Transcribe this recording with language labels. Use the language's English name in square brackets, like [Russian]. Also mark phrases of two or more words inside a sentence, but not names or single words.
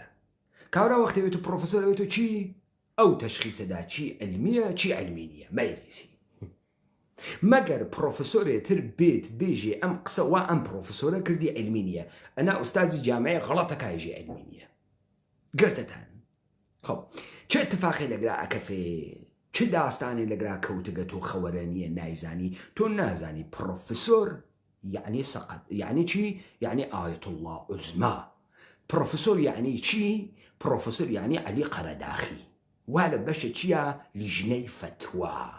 [Central Kurdish] کاورا وەختەوێت و پرۆفسۆر ئەوێت و چی؟ ئەو تەشخیسەدا چی علمیە چی علمی نییە مەیریسی. مەگەر پرۆفسۆرێتر بێت بێژێ ئەم قسە وا ئەم پرۆفسۆرە کردی علمی نییە، ئەنا ئوستازی جامعەیە غەڵەتە کایژێ علمی نییە. گرتتان خب چه اتفاقی لەگرا ئەکەفێ، چه داستانی لەگرا کەوتگە تۆ خەوەرە نییە نایزانی. تۆ نازانی پرۆفسۆر یعنی سەقەت یعنی چی؟ یعنی ئایەت الله عوزما. پرۆفسۆر یعنی چی؟ پرۆفسۆر یعنی عەلی قەرەداغی، وا لە بەشە چییە؟ لیژنەی فتوە.